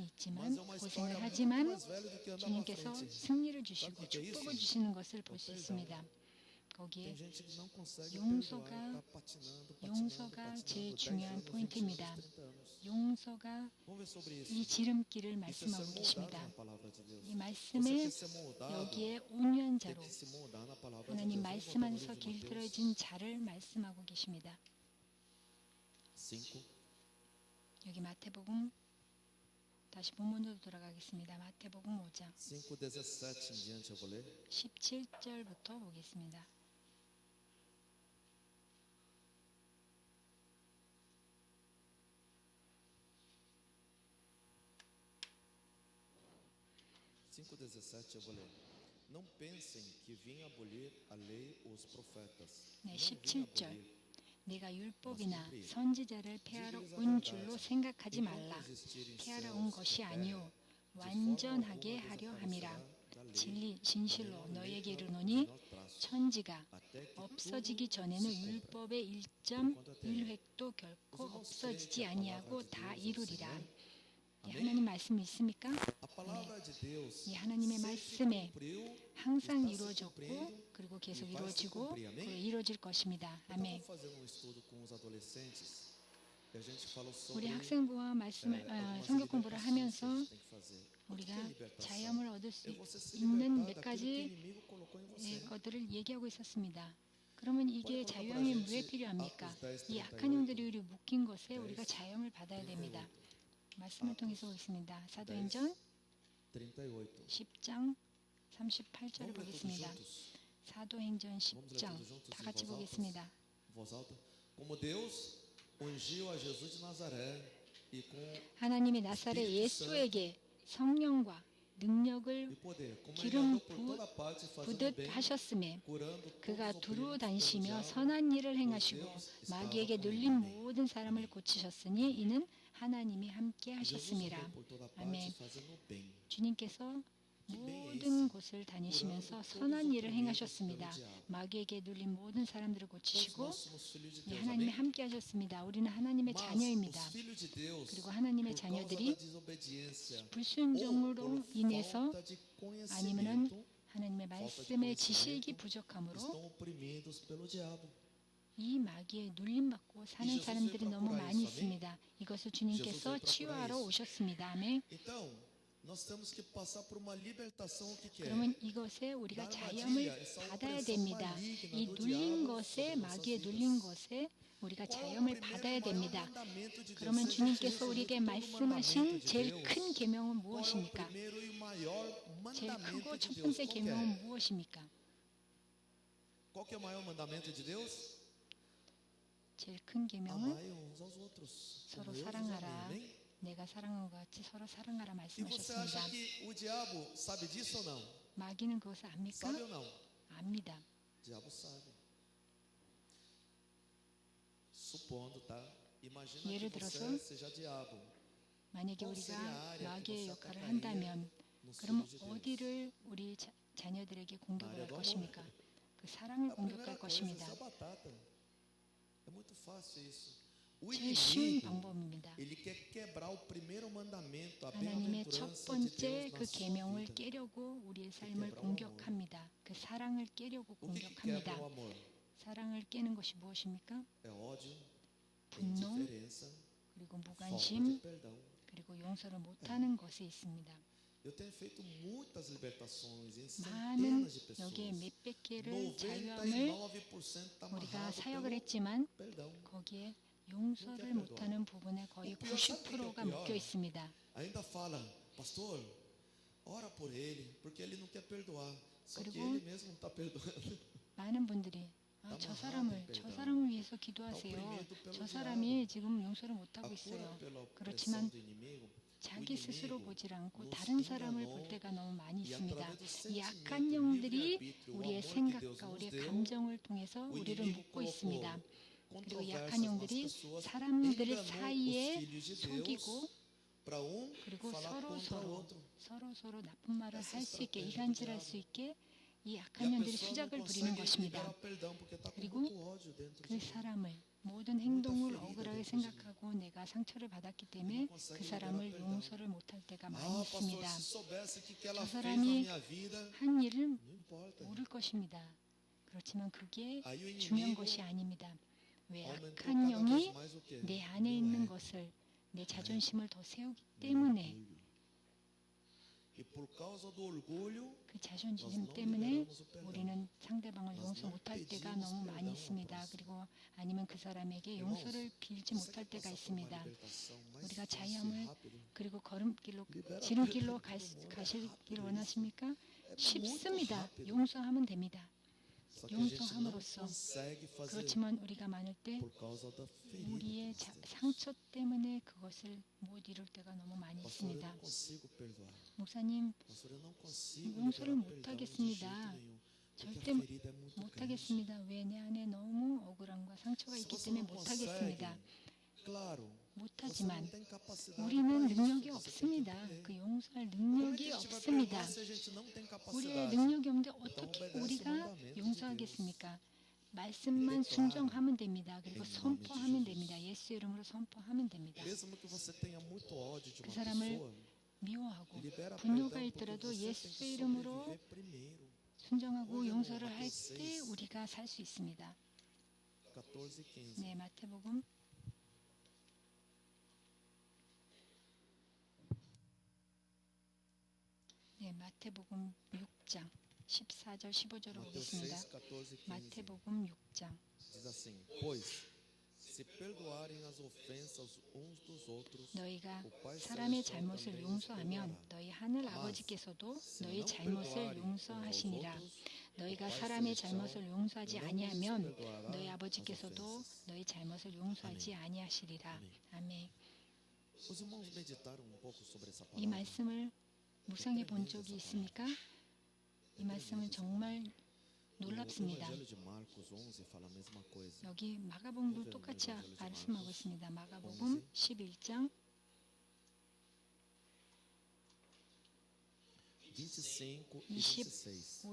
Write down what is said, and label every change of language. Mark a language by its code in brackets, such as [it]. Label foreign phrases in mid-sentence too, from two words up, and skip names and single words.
[pt] Mas [ko] 있지만 [pt] é uma história [ko] 고생을 [pt] muito [ko] 하지만 [pt] mais velha do que andar para [ko] 주님께서 [pt] frente. [ko] 승리를 주시고 [pt] Sabe o que é [ko] 축복을 [pt] isso? [ko] 주시는 것을 볼 수 [pt] perdão. [ko] 있습니다. 거기에 [pt] Tem gente que não consegue [ko] 용서가- [pt] perdoar, tá patinando, [ko] 용서가 제일 [pt] 10 [ko] 중요한 [pt] anos, 20 [ko] 포인트입니다. [pt] anos, 30 anos. [ko] 용서가 [pt] Vamos ver sobre isso. [ko] 이 지름길을 [pt] Isso é ser [ko] 말씀하고 [pt] moldado [ko] 계십니다. [pt] na palavra de Deus. [ko] 이 [pt] Você [ko] 말씀에 [pt] quer ser moldado, [ko] 여기에 [pt] tem [ko] 온연자로 [pt] que se moldar na palavra de [ko] 하나님 [pt] Deus. Vamos [ko] 말씀 [pt] voltar no [ko] 안에서 [pt] livro de Mateus [ko] 길들여진 자를 말씀하고 계십니다. [pt] 5, [ko] 여기 마태복음 다시 본문으로 돌아가겠습니다. 마태복음 5장 [pt] 5:17 em diante eu vou ler. [ko] 17절부터 보겠습니다. [pt] Cinco 17 eu vou ler. Não pensem que vim abolir a lei ou os profetas. [ko] 네, [pt] Não vim [ko] 17절. [pt] abolir. [ko] 내가 율법이나 선지자를 폐하러 온 줄로 생각하지 말라. 폐하러 온 것이 아니요 완전하게 하려 함이라. 진리 진실로 너희에게 이르노니 천지가 없어지기 전에는 율법의 1.1획도 결코 없어지지 아니하고 다 이루리라. 이 하나님 말씀 있습니까? [pt] A palavra de Deus [ko] 이 하나님의 말씀에 [pt] cumpriu. [ko] 항상 이루어졌고 그리고 계속 이루어지고 그리고 이루어질 것입니다. [pt] Eu [ko] 아멘. [pt] estava fazendo um estudo com os adolescentes e a gente falou sobre [ko] 우리 학생부와 말씀을 [pt] algumas [ko] 성경 공부를 [pt] libertações que [ko] 하면서 [pt] a gente tem que fazer. O que [ko] 우리가 [pt] é libertação? [ko] 자유함을 얻을 수 [pt] É você se [ko] 있는 [pt] libertar [ko] 몇 [pt] daquilo que o [ko] 가지 [pt] inimigo colocou em você. [ko] 것들을 얘기하고 있었습니다. 그러면 이게 자유함이 왜 필요합니까? 이 악한 영들이 우리 묶인 것에 우리가 자유함을 받아야 됩니다. 말씀을 통해서 보겠습니다. 사도행전 [pt] 38. [ko] 10장 38절을 [pt] Vamos ler todos [ko] 보겠습니다. [pt] juntos? [ko] 사도행전 [pt] Vamos ler [ko] 10장 [pt] todos juntos [ko] 다 [pt] em [ko] 같이 [pt] voz alta? [ko] 보겠습니다. [pt] Voz alta. Como Deus ungiu a Jesus de Nazaré e com [ko] 하나님이 나사렛 예수에게 성령과 능력을 [pt] e poder, como ele [ko] 기름 [pt] andou por toda parte fazendo [ko] 부듯 [pt] bem, [ko] 하셨음에 [pt] curando [ko] 그가 [pt] todos os [ko] 두루 [pt] oprimidos pelo [ko] 다니시며 [pt] diabo, [ko] 선한 일을 행하시고 마귀에게 눌린 모든 사람을 고치셨으니 이는 하나님이 함께 [pt] Jesus [ko] 하셨음이라. [pt] andou por toda parte [ko] 아멘. [pt] fazendo bem. [ko] 주님께서 모든 곳을 다니시면서 선한 일을 행하셨습니다. 마귀에게 눌린 모든 사람들을 [pt] Todos [ko] 고치시고 [pt] nós somos filhos de [ko] 이 [pt] Deus, [ko] 하나님이 [pt] amém? [ko] 함께 하셨습니다. 우리는 하나님의 [pt] Mas [ko] 자녀입니다. [pt] os filhos de Deus, [ko] 그리고 하나님의 [pt] por causa [ko] 자녀들이 [pt] da desobediência ou [ko] 불순종으로 [pt] por [ko] 인해서 [pt] falta de [ko] 아니면은 [pt] conhecimento, [ko] 하나님의 말씀의 지식이 부족함으로 [pt] estão oprimidos pelo diabo. [ko] 이 마귀에 눌림받고 사는 사람들이 너무 많이 있습니다. 이것을 주님께서 치유하러 오셨습니다. 아멘. [pt] Então, nós temos que passar por uma libertação. O que que é? [ko] 그러면 이것에 우리가 자유함을 받아야 됩니다. 이 눌린 것에 마귀에 눌린 것에 우리가 자유함을 받아야 됩니다. 그러면 주님께서 우리에게 말씀하신 제일 큰 계명은 무엇입니까? 제일 크고 첫 번째 계명은 무엇입니까? [pt] Qual que é o maior mandamento de Deus? [ko] 제일 큰 계명은 [pt] Amai uns aos outros. [ko] 서로 [pt] como eu vos [ko] 사랑하라. [pt] amei, amém? [ko] 내가 사랑한 것 같이 서로 사랑하라 [pt] E você acha [ko] 말씀하셨습니다. [pt] que o diabo sabe disso ou não? [ko] 마귀는 그것을 압니까? [pt] Sabe ou não? [ko] 압니다. [pt] O diabo sabe. Supondo, tá? Imagina [ko] 예를 [pt] que [ko] 들어서 [pt] você seja diabo. [ko] 만약에 [pt] qual [ko] 우리가 [pt] seria a área que [ko] 마귀의 [pt] você [ko] 역할을 [pt] atacaria [ko] 한다면 [pt] nos [ko] 그럼 [pt] filhos de Deus? [ko] 어디를 우리 자녀들에게 공격을 [pt] área [ko] 할 [pt] do amor. [ko] 것입니까? 그 사랑을 [pt] A primeira [ko] 공격할 [pt] coisa, [ko] 것입니다. [pt] isso é batata. É muito fácil isso. O [ko] 제일 쉬운 [pt] inimigo, [ko] 방법입니다. [pt] ele quer quebrar o primeiro mandamento, a [ko] 하나님의 첫 [pt] bem-aventurança de [ko] 번째 [pt] Deus [ko] 그 [pt] na sua [ko] 계명을 [pt] vida. [ko] 깨려고 우리의 삶을 공격합니다. 그 사랑을 깨려고 [pt] O que quebra [ko] 공격합니다. [pt] o amor? [ko] 사랑을 깨는 것이 무엇입니까? [pt] É ódio, é [ko] 분노, [pt] indiferença, [ko] 그리고 [pt] falta de [ko] 무관심, [pt] perdão. [ko] 그리고 용서를 못하는 것에 있습니다. [pt] Eu tenho feito muitas libertações em [ko] 많은 [pt] centenas de [ko] 여기에 [pt] pessoas. [ko] 몇백 개를 자유함을 [pt] 99% está [ko] 우리가 [pt] amarrado [ko] 사역을 [pt] pelo [ko] 했지만 [pt] perdão. [ko] 거기에 용서를 못하는 부분에 거의 90%가 묶여 있습니다. [pt] Ainda fala, pastor, ora por ele, porque ele não quer perdoar. Só que [ko] 그리고 [pt] ele mesmo não está perdoando. [ko] 많은 분들이 저 사람을 위해서 기도하세요. 저 사람이 지금 용서를 [pt] A [ko] 못하고 [pt] cura [ko] 있어요. [pt] pela opressão [ko] 그렇지만 [pt] do inimigo, o [ko] 자기 스스로 [pt] inimigo [ko] 보질 않고 [pt] nos [ko] 다른 사람을 볼 [pt] enganou [ko] 때가 너무 많이 [pt] e [ko] 있습니다. [pt] através do [ko] 이 [pt] sentimento, [ko] 약한 [pt] o [ko] 영들이 [pt] livre-arbítrio, o [ko] 우리의 [pt] amor que Deus [ko] 생각과 [pt] nos [ko] 우리의 [pt] deu, [ko] 감정을 통해서 [pt] o [ko] 우리를 [pt] inimigo [ko] 묶고 있습니다. [pt] colocou [ko] 그리고 약한 [pt] controvérsias nas [ko] 영들이 [pt] pessoas, [ko] 사람들 [pt] enganou os [ko] 사이에 [pt] filhos de [ko] 속이고 [pt] Deus para [ko] 그리고 [pt] falar contra o outro. [ko] 서로 나쁜 말을 할 수 있게 [pt] estratégia [ko] 이간질할 [pt] do [ko] 수 있게 이 [pt] E [ko] 약한 [pt] a [ko] 영들이 [pt] pessoa não [ko] 수작을 부리는 [pt] consegue [ko] 것입니다. [pt] liberar perdão porque está com [ko] 그리고 [pt] muito ódio dentro [ko] 그 [pt] de mim. [ko] 사람을 모든 행동을 억울하게 생각하고 내가 상처를 받았기 때문에 그 사람을 용서를 못할 때가 많이 [pt] Ah, pastor, [ko] 있습니다. [pt] se soubesse o que ela [ko] 저 [pt] fez na [ko] 사람이 [pt] minha vida, [ko] 한 일을 [pt] não importa. [ko] 모를 것입니다. 그렇지만 그게 [pt] Aí o [ko] 중요한 [pt] inimigo [ko] 것이 아닙니다. 왜 [pt] aumentou [ko] 악한 [pt] cada [ko] 영이 [pt] vez mais o quê? [ko] 내 안에 [pt] Meu [ko] 있는 [pt] ego, [ko] 것을 내 자존심을 더 세우기 [pt] meu [ko] 때문에 [pt] orgulho. E por causa do orgulho, [ko] 그 자존심 때문에 [pt] liberamos o perdão. [ko] 우리는 상대방을 [pt] Nós [ko] 용서 [pt] não [ko] 못할 때가 [pt] pedimos [ko] 너무 많이 [pt] perdão ao [ko] 있습니다. [pt] próximo. [ko] 그리고 아니면 그 사람에게 [pt] Irmãos, [ko] 용서를 빌지 [pt] você [ko] 못할 [pt] quer [ko] 때가 [pt] passar por uma [ko] 있습니다. [pt] libertação mais [ko] 우리가 [pt] fácil e [ko] 자유함을 [pt] rápido? [ko] 그리고 걸음길로 [pt] Libera [ko] 지름길로 [pt] perdão todo mundo, é [ko] 가시길 [pt] rápido [ko] 원하십니까? [pt] isso. É muito [ko] 쉽습니다. [pt] rápido. [ko] 용서하면 됩니다. [pt] Só que a gente não [ko] 용서함으로써 [pt] consegue fazer [ko] 그렇지만 우리가 많을 때 [pt] por causa da ferida. [ko] 우리의 [pt] que nós temos. [ko] 상처 때문에 그것을 못 이룰 때가 너무 많이 [pt] Pastor, eu [ko] 있습니다. [pt] não consigo perdoar. [ko] 목사님, [pt] Pastor, eu não consigo [ko] 용서를 [pt] liberar [ko] 못 [pt] perdão de [ko] 하겠습니다. [pt] jeito nenhum. Porque [ko] 절대 [pt] a ferida é muito grande. [ko] 못하겠습니다. 왜 내 안에 너무 억울함과 상처가 [pt] Se [ko] 있기 [pt] você [ko] 때문에 [pt] não consegue, [ko] 못하겠습니다. [pt] claro, você não [ko] 못하지만 [pt] tem capacidade [ko] 우리는 [pt] para isso, [ko] 능력이 [pt] você tem que [ko] 없습니다. [pt] entender. [ko] 그 용서할 [pt] Como é que [ko] 능력이 [pt] a gente vai [ko] 없습니다. [pt] perdoar se a gente não tem [ko] 우리의 [pt] capacidade? [ko] 능력이 없는데 [pt] Então [ko] 어떻게 [pt] obedece o [ko] 우리가 [pt] mandamento de [ko] 용서하겠습니까? [pt] Deus. [ko] 말씀만 [pt] Declara [ko] 순종하면 됩니다. 그리고 [pt] em nome de [ko] 선포하면 [pt] Jesus. [ko] 됩니다. 예수 이름으로 선포하면 됩니다. [pt] Mesmo que você tenha muito ódio de [ko] 그 [pt] uma [ko] 사람을 [pt] pessoa, [ko] 미워하고 [pt] libera [ko] 분노가 [pt] perdão porque [ko] 있더라도 [pt] você tem [ko] 예수 [pt] que [ko] 이름으로 [pt] sobreviver primeiro. [ko] 순종하고 오늘 용서를 할 마태복음 때 6, 우리가 살 수 있습니다. [pt] 14 e 15. [ko] 네, 마태복음 네, 마태복음 6장 14절 15절을 [pt] Mateus [ko] 보겠습니다. [pt] 6, 14 e 15. [ko] 마태복음 6장 [pt] Diz assim: Pois, se perdoarem as ofensas uns dos outros, [ko] 너희가 [pt] o Pai [ko] 사람의 [pt] Celestial [ko] 잘못을 [pt] também os [ko] 용서하면 [pt] perdoará. [ko] 너희 하늘 [pt] Mas, [ko] 아버지께서도 [pt] se [ko] 너희 [pt] não [ko] 잘못을 [pt] perdoarem uns aos [ko] 용서하시니라. [pt] outros, [ko] 너희가 [pt] o Pai [ko] 사람의 [pt] Celestial [ko] 잘못을 용서하지 [pt] não vos [ko] 아니하면 [pt] perdoará [ko] 너희 [pt] as [ko] 아버지께서도 [pt] ofensas. [ko] 너희 잘못을 용서하지 아니하시리라. 아멘. 아멘. [pt] Os irmãos meditaram um pouco sobre essa [ko] 이 [pt] palavra. [ko] 말씀을 묵상해 본 적이 있습니까? 이 말씀은 정말 [pt] O [ko] 놀랍습니다. [pt] Evangelho de Marcos 11 fala a mesma coisa. [ko] 여기 마가복음도 똑같이 말씀하고 있습니다. 마가복음 11장 [pt] 25 e 26.